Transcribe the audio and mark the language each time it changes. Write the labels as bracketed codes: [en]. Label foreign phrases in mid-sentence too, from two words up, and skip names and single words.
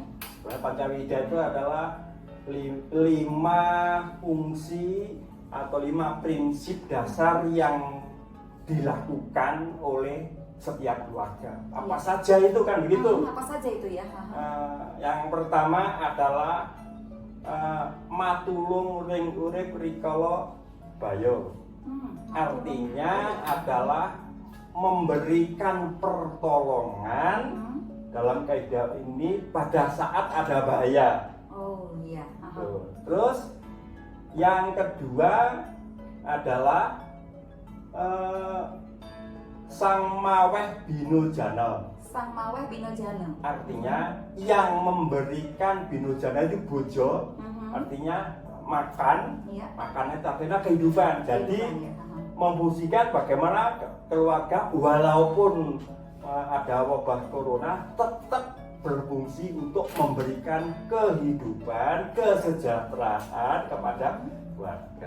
[id] Pancawida itu adalah 5 fungsi atau 5 prinsip dasar yang dilakukan oleh setiap keluarga. Apa saja itu kan begitu. Apa saja itu ya? Yang pertama adalah [ban] matulung ring urip rikala bayo. [id] Artinya adalah memberikan pertolongan dalam kaidah ini pada saat ada bahaya. Oh iya. Terus yang kedua adalah [ban] sang maweh binojana. Sang maweh binojana. [id] Artinya yang memberikan binojana itu bojo. Artinya makan. Makannya artinya kehidupan. Jadi memfungsikan bagaimana keluarga walaupun ada wabah corona tetap berfungsi untuk memberikan kehidupan, kesejahteraan kepada keluarga.